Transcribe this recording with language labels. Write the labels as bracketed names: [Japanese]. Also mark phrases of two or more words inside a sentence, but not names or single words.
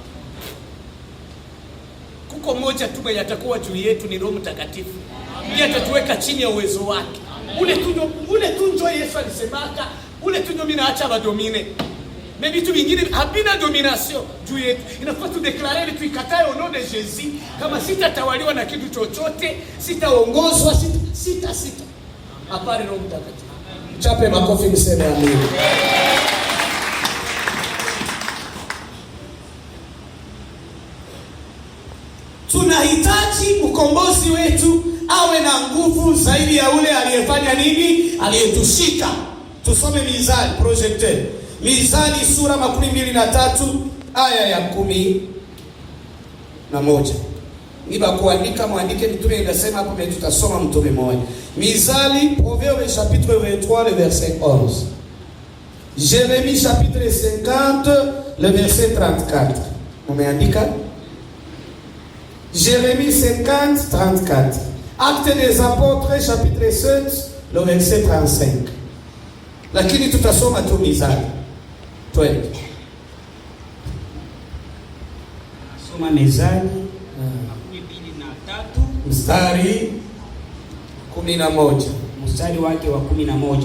[Swahili] Kuko moja tu mwenye atakuwa juu yetu ni Roho Mtakatifu. Yeye atatuweka chini ya uwezo wake. Ule tu ndio Yesu alisemaka, ule tu ndio mimi naacha badomine. Na vitu vingine havina domination juu yetu. Inafaa tu declare vitu ikatae [French] au nom de Jésus [Swahili] kama sitatawaliwa na kitu chochote, sitaongozwa, sita. Apare Roho Mtakatifu. Chape makofi mseme amen. Tunahitaji ukombozi wetu awe na nguvu zaidi ya ule aliyefanya nini? Aliyetushika. Tusome Mizali projecteur. Mizali sura 23 aya ya 11. Niba kuandika muandike mtume inasema hapo mbele tutasoma mtume mmoja. [French] Mizali Proverbe chapitre 23 le verset 11. Jérémie chapitre 50 le verset 34. [Swahili] Umeandika? Jérémie 50, 34. [French] Actes des Apôtres, chapitre 7, le verset 35. [Swahili] Lakini tutasoma tu Mizali. Twende. Soma Mizali 23 mstari 11. Mstari wake wa 11